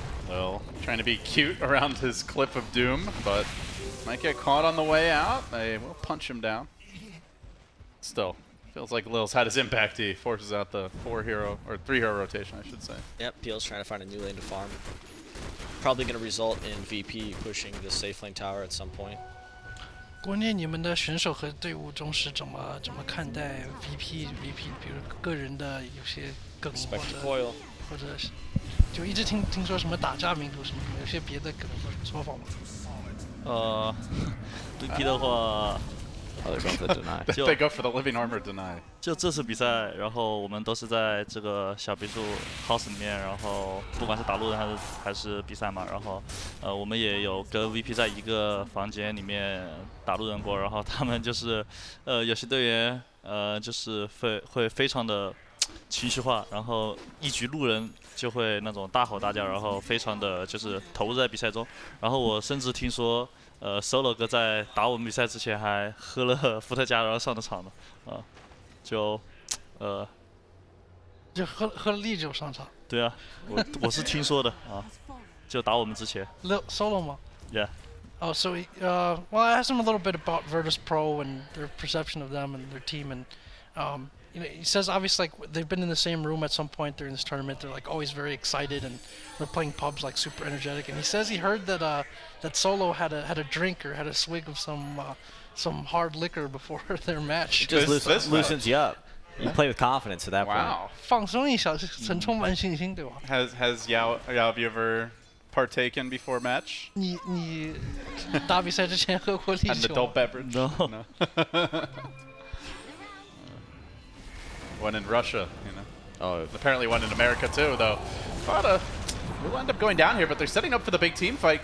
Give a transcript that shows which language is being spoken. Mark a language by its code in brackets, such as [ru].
[en] Lil trying to be cute around his cliff of doom, but might get caught on the way out. They will punch him down. Still, feels like Lil's had his impact. He forces out the 4-hero, or 3-hero rotation, I should say. Yep, PL's trying to find a new lane to farm. Probably going to result in VP pushing the safe lane tower at some point. [zh] 关键你们的选手和队伍中是怎么看待 VP， 比如个人的有些梗或者就一直听说什么打架民族什么，有些别的梗或者说法吗？VP 的话。 [en] They go for the living armor deny。 [zh] 就这次比赛，然后我们都是在这个小别墅 house 里面，然后不管是打路人还是比赛嘛，然后我们也有跟 VP 在一个房间里面打路人过，然后他们就是有些队员就是会非常的情绪化，然后一局路人就会那种大吼大叫，然后非常的就是投入在比赛中，然后我甚至听说。 Solo 哥在打我们比赛之前还喝了伏特加，然后上的场的，就喝了烈酒上场。对啊，我是听说的啊，就打我们之前。 Solo 吗 [en] ？Yeah. Oh, so well, I asked him a little bit about Virtus.pro and their perception of them and their team, and you know, he says obviously like they've been in the same room at some point during this tournament. They're like always very excited and they're playing pubs like super energetic. And he says he heard that that Solo had a drink or had a swig of some hard liquor before their match. It just loosens you up. You play with confidence at that point. Wow. [zh] 放松一下，很充满信心，对吧？ [en] Has Yao have you ever partaken before match? [zh] 你打比赛之前喝过烈 [en] An [zh] 酒 [en] adult beverage? No. One in Russia, you know. Oh, Apparently one in America too, though. But we'll end up going down here, but they're setting up for the big team fight.